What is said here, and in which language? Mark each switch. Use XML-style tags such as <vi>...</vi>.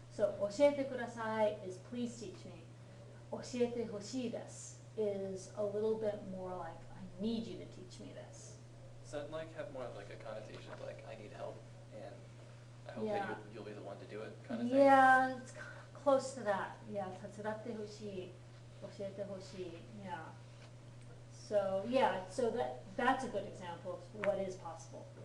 <en>So</en> <ja>教えてください</ja> <en>is please teach me.</en> <ja>教えてほしいです</ja> <en>is a little bit more like I need you to teach me this. Does that like have more of like a connotation of like I need help and I hope Yeah. that you'll be the one to do it kind of thing? Yeah, it's close to that.</en> <ja>Yeah, 手伝ってほしい, 教えてほしい.</ja> <en>Yeah. So yeah, so that's a good example of what is possible.</en>